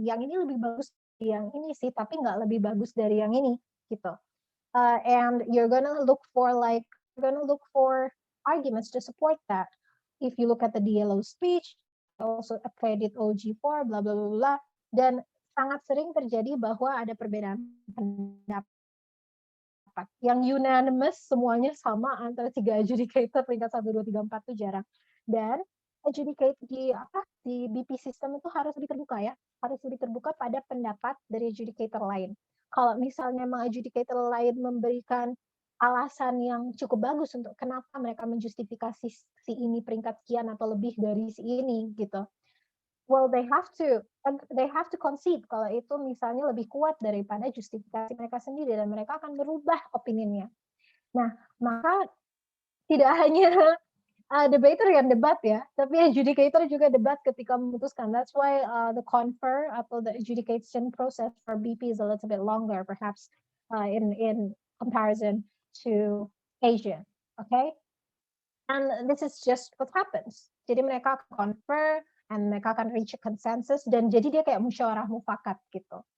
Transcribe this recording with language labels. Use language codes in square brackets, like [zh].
[id] Yang ini lebih bagus dari yang ini sih, tapi nggak lebih bagus dari yang ini gitu. [en] And you're gonna look for arguments to support that. If you look at the DLO speech, also accredit OG4, blah blah blah blah, [id] dan sangat sering terjadi bahwa ada perbedaan pendapat. Yang unanimous semuanya sama antara 3 adjudicator peringkat 1, 2, 3, 4 itu jarang. Dan adjudicate di BP system itu harus lebih terbuka ya, harus lebih terbuka pada pendapat dari adjudicator lain. Kalau misalnya adjudicator lain memberikan alasan yang cukup bagus untuk kenapa mereka menjustifikasi si ini peringkat sekian atau lebih dari si ini gitu. [en] Well, they have to concede [id] kalau itu misalnya lebih kuat daripada justifikasi mereka sendiri dan mereka akan berubah opininya. Nah, maka tidak hanya debater yang debat ya, tapi adjudicator juga debat ketika memutuskan. [en] That's why the confer [id] atau [en] the adjudication process for BP is a little bit longer, perhaps in comparison to Asia. Okay, and this is just what happens. [id] Jadi mereka confer, and mereka akan [en] reach a consensus, [id] dan jadi dia kayak musyawarah mufakat gitu.